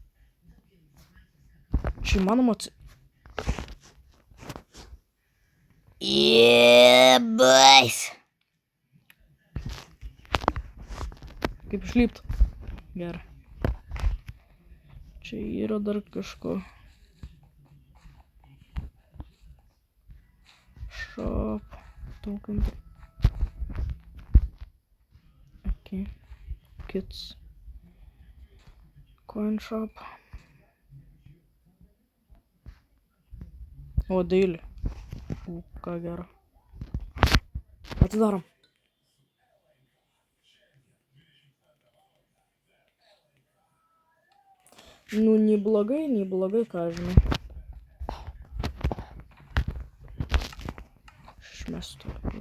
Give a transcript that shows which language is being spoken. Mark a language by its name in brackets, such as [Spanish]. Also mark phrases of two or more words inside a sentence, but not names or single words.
[Lithuanian] Čia įmanoma Boys. Kaip išlipt. Gerai. Čia yra dar kažko. Shop. [English] Token. Okay. Kids. Coin shop. [Lithuanian] O, daily. Ką gero. Atidarom. Nu, nei blogai, ką žinai. Išmestu.